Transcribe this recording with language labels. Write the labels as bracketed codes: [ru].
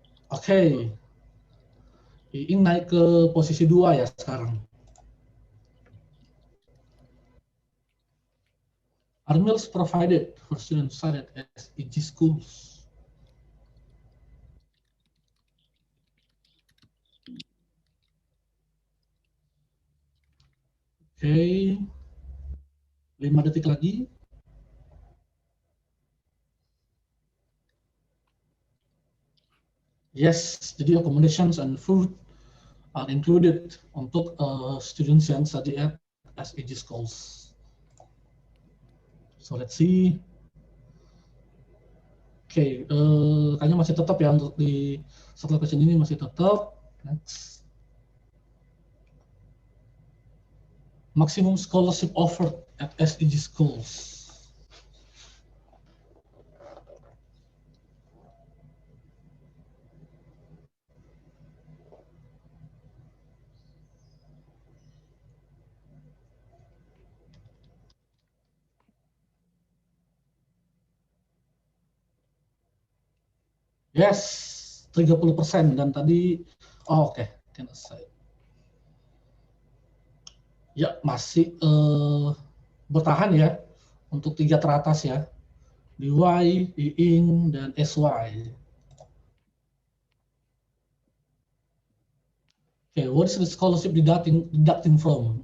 [id] Oke, ini naik ke posisi 2 ya sekarang. [en] Are meals provided for students studied at SEG schools? [id] Oke, 5 detik lagi. [en] Yes, [id] jadi [en] accommodations and food are included [id] untuk [en] students [id] yang [en] study at SEG schools. So let's see. [id] Oke, kayaknya masih tetap ya untuk di setelah question ini masih tetap. [en] Next. Maximum scholarship offered at SEG schools. [id] Yes, 30% dan tadi, oke, ya masih bertahan ya untuk 3 teratas ya, di Y, di IN, dan SY. [en] Oke, what is the scholarship deducting from?